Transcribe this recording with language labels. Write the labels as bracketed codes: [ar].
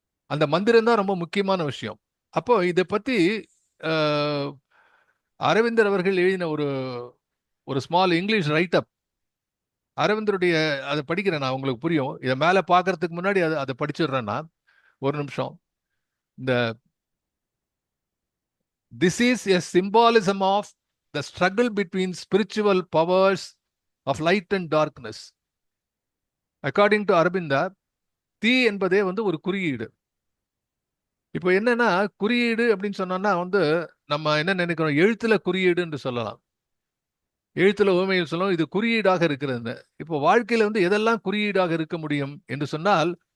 [ta] அந்த மந்திரம் தான் ரொம்ப முக்கியமான விஷயம். அப்போ இதை பத்தி அரவிந்தர் அவர்கள் எழுதின ஒரு [en] small English write up, [ta] அரவிந்தருடைய அதை படிக்கிறேன் நான், உங்களுக்கு புரியும். இதை மேல பாக்குறதுக்கு முன்னாடி அதை படிச்சிடுறேன் நான் ஒரு நிமிஷம். [en] இந்த this is a symbolism of the struggle between spiritual powers of light and darkness. According to [ta] Arabinda, தீ என்பதே ஒரு குறியீடு. இப்போ என்னன்னா, குறியீடு அப்படின்னு சொன்னோம்னா நம்ம என்ன நினைக்கிறோம், எழுத்துல குறியீடு என்று சொல்லலாம், எழுத்துல உவமையில் சொல்லலாம், இது குறியீடாக இருக்கிறது. இப்போ வாழ்க்கையில எதெல்லாம் குறியீடாக இருக்க முடியும் என்று சொன்னால்,